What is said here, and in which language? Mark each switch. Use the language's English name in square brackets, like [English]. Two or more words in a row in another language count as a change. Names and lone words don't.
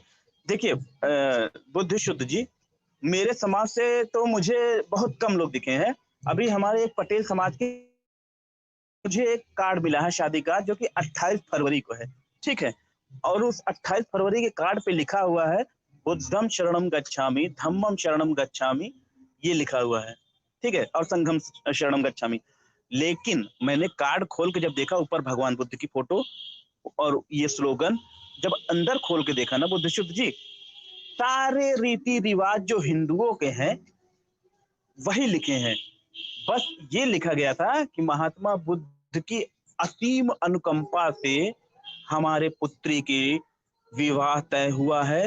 [Hindi] देखिए बुद्ध शुद्ध जी, मेरे समाज से तो मुझे बहुत कम लोग दिखे हैं। अभी हमारे एक पटेल समाज के मुझे एक कार्ड मिला है शादी का, जो कि 28 फरवरी को है, ठीक है। और उस 28 फरवरी के कार्ड पे लिखा हुआ है [Pali] बुद्धम शरणम गच्छामि, धम्मम शरणम गच्छामि, [Hindi] ये लिखा हुआ है, ठीक है, और [Pali] संघम शरणम गच्छामि। [Hindi] लेकिन मैंने कार्ड खोल के जब देखा, ऊपर भगवान बुद्ध की फोटो और ये स्लोगन, जब अंदर खोल के देखा ना बुद्ध शुद्ध जी, सारे रीति रिवाज जो हिंदुओं के हैं वही लिखे हैं। बस ये लिखा गया था कि महात्मा बुद्ध की असीम अनुकंपा से हमारे पुत्री की विवाह तय हुआ है।